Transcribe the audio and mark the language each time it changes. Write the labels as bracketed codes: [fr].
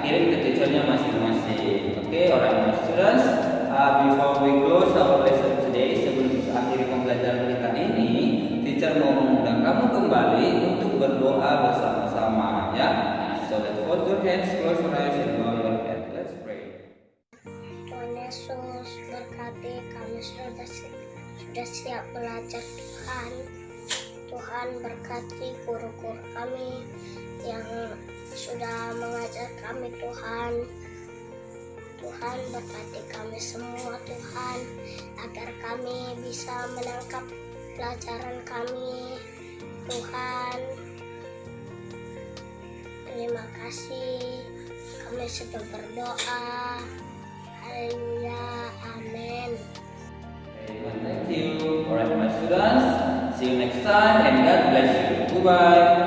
[id] Kirim ke teachernya masing-masing. Oke, [en] alright my students, before we close our lesson today, [id] sebelum kita akhiri pembelajaran kita ini, teacher mau mengundang kamu kembali untuk berdoa bersama-sama ya. [en] So let's fold your hands, close your eyes and bow your head. Let's pray. [id] Tuhan Yesus, berkati kami sudah siap belajar Tuhan. Tuhan berkati guru-guru kami yang sudah mengajar kami Tuhan. Tuhan berkati kami semua Tuhan, agar kami bisa menangkap pelajaran kami Tuhan. Terima kasih, kami sudah berdoa. Haleluya, amin. [en] Thank you. Alright my students, see you next time and God bless you. Goodbye.